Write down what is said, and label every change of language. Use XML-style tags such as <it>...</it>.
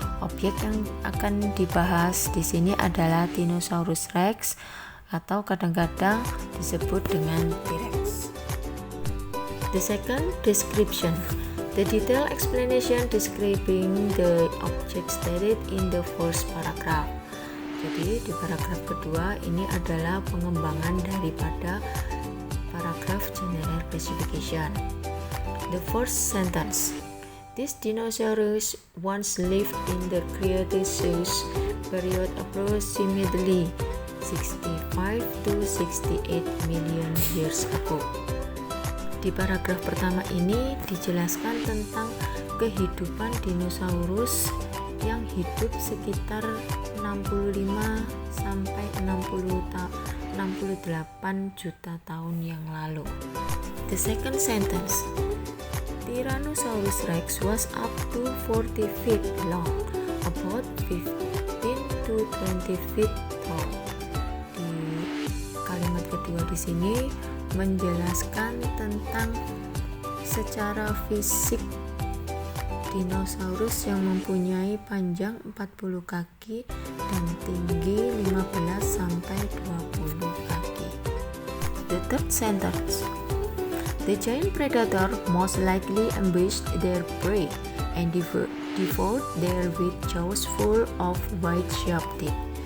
<id>Objek yang akan dibahas di sini adalah Dinosaurus Rex, atau kadang-kadang disebut dengan T-Rex.</id> <en>The second, description. The detailed explanation describing the object stated in the first paragraph.</en> <id>Jadi di paragraf kedua ini adalah pengembangan daripada paragraf general classification.</id> <en>The first sentence. This dinosaurus once lived in the Cretaceous period approximately 65 to 68 million years ago.</en> <id>Di paragraf pertama ini dijelaskan tentang kehidupan dinosaurus yang hidup sekitar 65 sampai 68 juta tahun yang lalu.</id> <en>The second sentence. Tyrannosaurus Rex was up to 40 feet long, about 15 to 20 feet tall.</en> <id>Di kalimat kedua di sini menjelaskan tentang secara fisik Dinosaurus yang mempunyai panjang 40 kaki dan tinggi 15-20 kaki.</id> <en>The third sentence. The giant predator most likely ambushed their prey and devoured their with jaws full of white sharp teeth.</en>